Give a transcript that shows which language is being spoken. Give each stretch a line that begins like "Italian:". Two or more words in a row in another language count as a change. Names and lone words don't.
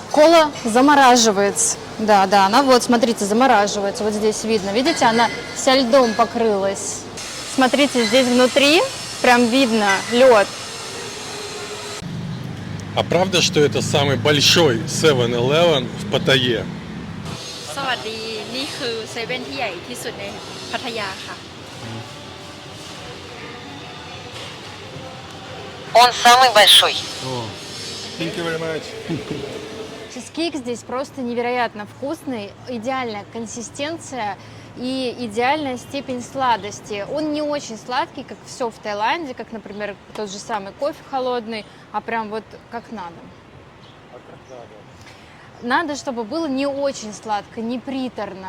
Russian: Кола замораживается. Да, она вот, смотрите, замораживается. Вот здесь видно. Видите, она вся льдом покрылась. Смотрите, здесь внутри прям видно лед. А правда, что это самый большой 7-Eleven в Паттайе?
Thai: สวัสดีนี่คือเซเว่นที่ใหญ่ที่สุดในพัทยาค่ะ
Russian: Он самый большой.
English: Thank you very much.
Russian: Чизкейк здесь просто невероятно вкусный, идеальная консистенция и идеальная степень сладости. Он не очень сладкий, как все в Таиланде, как, например, тот же самый кофе холодный, а прям вот как надо. Надо, чтобы было не очень сладко, не приторно.